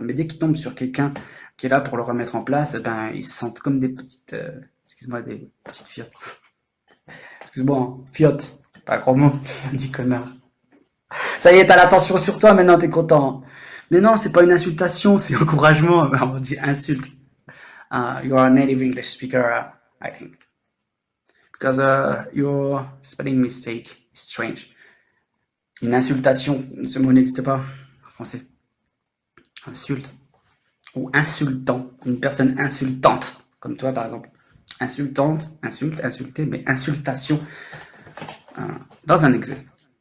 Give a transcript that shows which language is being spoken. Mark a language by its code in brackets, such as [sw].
[fr] Mais dès qu'ils tombent sur quelqu'un qui est là pour le remettre en place, eh ben, ils se sentent comme des petites, excuse-moi, des petites filles. Excuse-moi, hein, fiotte, pas un gros mot, dit connard. Ça y est, t'as l'attention sur toi, maintenant t'es content. Mais non, c'est pas une insultation, c'est encouragement. On dit insulte. [en] You are a native English speaker, I think. Because your spelling mistake is strange. [fr] Une insultation, ce mot n'existe pas en français. Insulte. Ou insultant. Une personne insultante, comme toi par exemple. Insultante, insulte, insulter, mais insultation dans un existe.